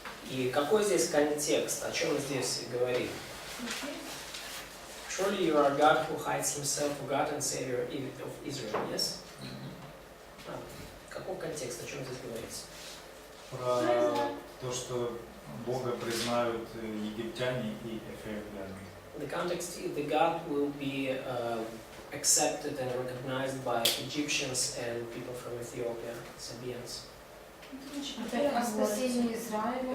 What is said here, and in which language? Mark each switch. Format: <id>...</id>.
<ru>И какой здесь контекст, о чем здесь говорит?</ru> <en>Surely you are God who hides Himself, God and Savior of Israel, yes?</en> <ru>Какой контекст, о чем здесь говорится? Про то, что Бога признают египтяне и эфиопляне.</ru> <en>The context is that God will be accepted and recognized by Egyptians and people from Ethiopia, Sabians.</en> <ru>Опять о спасении Израиля.</ru>